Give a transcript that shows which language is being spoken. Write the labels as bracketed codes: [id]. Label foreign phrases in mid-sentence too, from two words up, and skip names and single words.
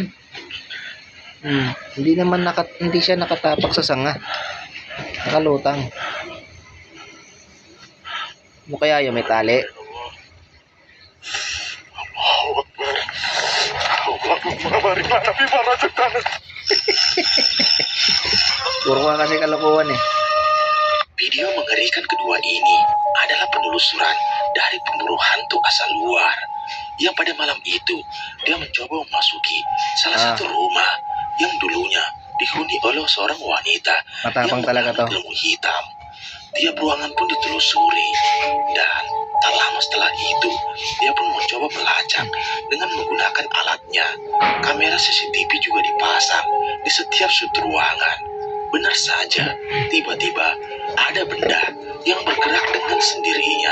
[tl] Hindi naman hindi siya nakatapak sa sanga. Nakalutang. Ano kaya yung may tali? Puro ka kasi kalokohan eh. [id] Video mengerikan kedua ini adalah penelusuran dari pemburu hantu asal luar yang pada malam itu dia mencoba memasuki salah satu rumah yang dulunya dihuni oleh seorang wanita [tl] Matapang talaga to. [id] ilmu hitam. Tiap ruangan pun ditelusuri dan tak lama setelah itu dia pun mencoba melacak dengan menggunakan alatnya. Kamera CCTV juga dipasang di setiap sudut ruangan. Benar saja, tiba-tiba ada benda yang bergerak dengan sendirinya.